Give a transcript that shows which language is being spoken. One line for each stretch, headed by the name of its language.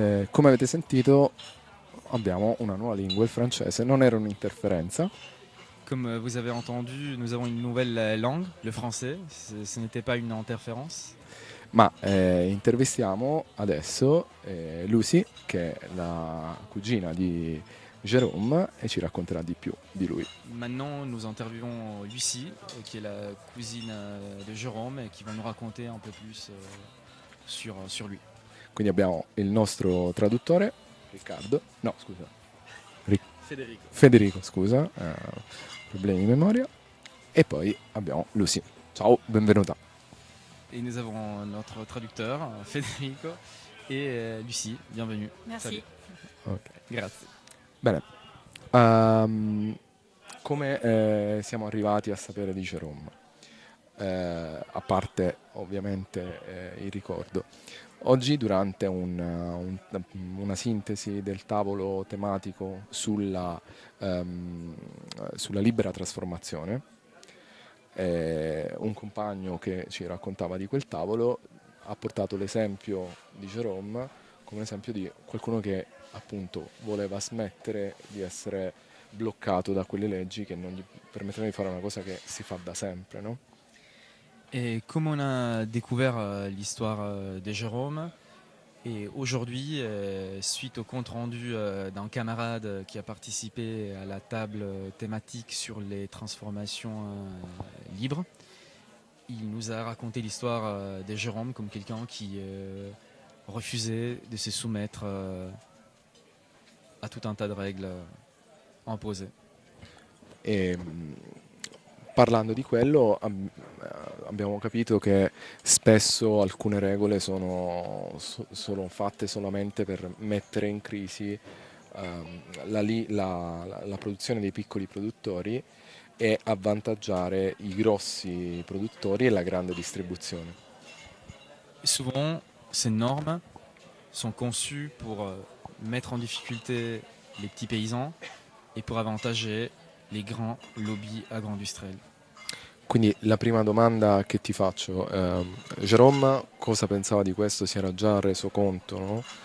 Italian: Come avete sentito, abbiamo una nuova lingua, il francese. Non era un'interferenza.
French: Comme vous avez entendu, nous avons une nouvelle langue, le français. Ce n'était pas une interférence.
Italian: Ma intervistiamo adesso Lucy, che è la cugina di Jérôme, e ci racconterà di più di lui.
French: Maintenant, nous interviewons Lucy, qui est la cousine de Jérôme, et qui va nous raconter un peu plus sur lui.
Italian: Quindi abbiamo il nostro traduttore, Riccardo. No, scusa. Federico, scusa. Problemi di memoria. E poi abbiamo Lucy. Ciao, benvenuta. E noi abbiamo il nostro traduttore, Federico, e Lucy, benvenuta.
French: Merci. Salut. Ok.
Italian: Grazie. Bene. Come siamo arrivati a sapere di Jérôme? A parte, ovviamente, il ricordo. Oggi, durante una sintesi del tavolo tematico sulla libera trasformazione, un compagno che ci raccontava di quel tavolo ha portato l'esempio di Jérôme come esempio di qualcuno che appunto voleva smettere di essere bloccato da quelle leggi che non gli permettevano di fare una cosa che si fa da sempre, no?
French: Et comme on a découvert l'histoire de Jérôme, et aujourd'hui, suite au compte-rendu d'un camarade qui a participé à la table thématique sur les transformations libres, il nous a raconté l'histoire de Jérôme comme quelqu'un qui refusait de se soumettre à tout un tas de règles imposées. Et...
Italian: Parlando di quello, abbiamo capito che spesso alcune regole sono solo fatte solamente per mettere in crisi la produzione dei piccoli produttori e avvantaggiare i grossi produttori e la grande distribuzione.
French: Souvent, ces normes sont conçues pour mettre en difficulté les petits paysans et pour avvantager les grands lobbies agro-industriels.
Italian: Quindi la prima domanda che ti faccio, Jérôme cosa pensava di questo? Si era già reso conto, no?